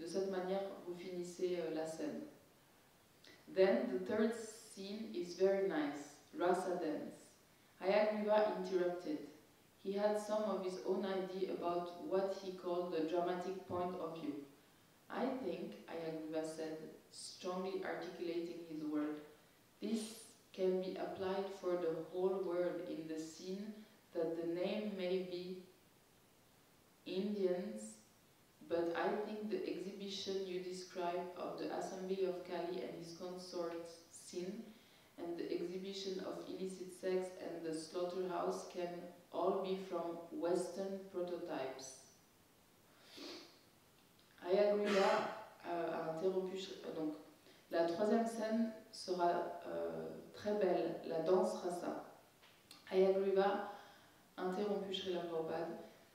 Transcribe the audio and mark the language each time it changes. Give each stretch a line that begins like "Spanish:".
French: De cette manière, vous finissez la scène.
English: Then the third scene is very nice, Rasa dance. Hayagriva interrupted. He had some of his own idea about what he called the dramatic point of view. I think, Hayagriva said, strongly articulating his word, this can be applied for the whole world in the scene that the name may be Indians, but I think the exhibition you describe of the assembly of Kali and his consorts scene and the exhibition of illicit sex and the slaughterhouse can all be from Western prototypes.
French: Hayagriva a interrompu. Donc, la troisième scène sera très belle, la danse rasa. Hayagriva a interrompu Srila Prabhupada.